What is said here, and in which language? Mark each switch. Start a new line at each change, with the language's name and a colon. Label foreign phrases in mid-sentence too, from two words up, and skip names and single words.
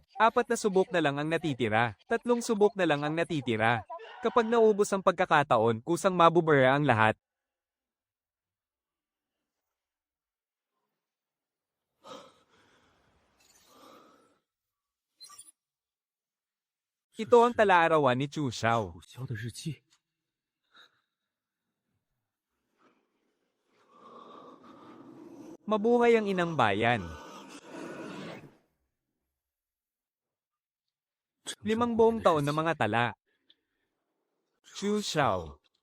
Filipino: 4 na subok na lang ang natitira. 3 subok na lang ang natitira. Kapag naubos ang pagkakataon, kusang mabubura ang lahat. Ito ang tala-arawan ni Chu Xiao.
Chinese: 楚萧的日记，
Filipino: Mabuhay ang inang bayan. 5 taon na mga tala. Chu Xiao.